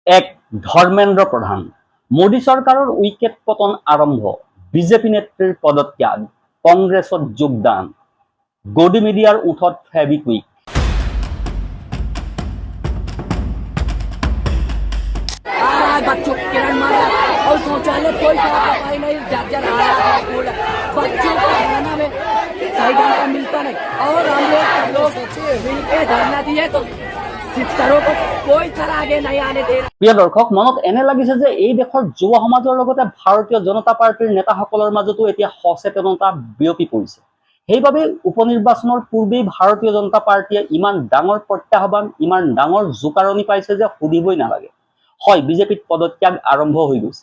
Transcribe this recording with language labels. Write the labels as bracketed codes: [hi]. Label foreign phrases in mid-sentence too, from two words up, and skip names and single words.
[as] এক ধৰ্মেন্দ্ৰ প্ৰধান মোদী চৰকাৰৰ উইকেট পতন আৰম্ভ বিজেপি নেত্ৰীৰ পদত্যাগ কংগ্ৰেছত যোগদান গদি মিডিয়াৰ ওঠত ফেবিকুইক [hi] बच्चों को किरण मारा और शौचालय कोई साफ सफाई नहीं, जर्जर हालत है स्कूल। बच्चों को खाना में सही ढंग का मिलता नहीं और हम लोग मिलकर धरना दिए तो शिक्षकों को कोई तरह आगे नहीं आने दे। [as] প্ৰিয় দৰ্শক, মনত এনে লাগিছে যে এই দেশৰ যুৱ সমাজৰ লগতে ভাৰতীয় জনতা পাৰ্টিৰ নেতাসকলৰ মাজতো এতিয়া সচেতনতা বিয়পি পৰিছে। সেইবাবে উপনিৰ্বাচনৰ পূৰ্বেই ভাৰতীয় জনতা পাৰ্টিয়ে ইমান ডাঙৰ প্ৰত্যাহ্বান, ইমান ডাঙৰ জোকাৰণি পাইছে যে সুধিবই নালাগে। হয়, বিজেপিত পদত্যাগ আৰম্ভ হৈ গৈছে।